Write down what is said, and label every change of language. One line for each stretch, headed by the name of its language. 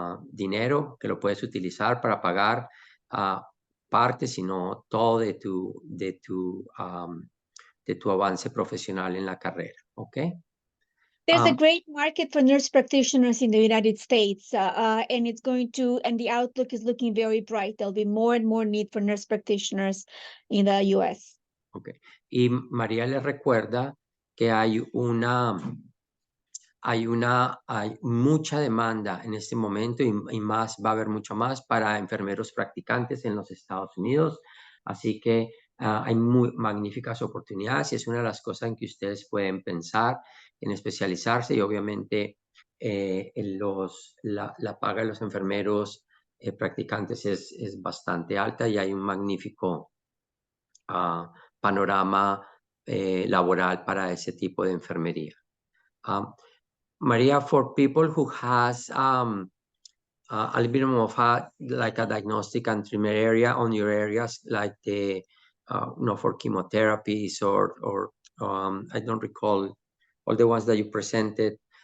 Spanish: dinero que lo puedes utilizar para pagar parte, sino todo de tu avance profesional en la carrera, ¿ok?
English: There's a great market for nurse practitioners in the United States, and the outlook is looking very bright. There'll be more and more need for nurse practitioners in the U.S. Okay.
Spanish: Y María les recuerda que hay mucha demanda en este momento y más, va a haber mucho más para enfermeros practicantes en los Estados Unidos. Así que hay magníficas oportunidades y es una de las cosas en que ustedes pueden pensar en especializarse y obviamente la paga de los enfermeros practicantes es bastante alta y hay un magnífico panorama laboral para ese tipo de enfermería.
English: Maria, for people who has a little bit more of like a diagnostic and treatment area on your areas, like the for chemotherapies or I don't recall all the ones that you presented.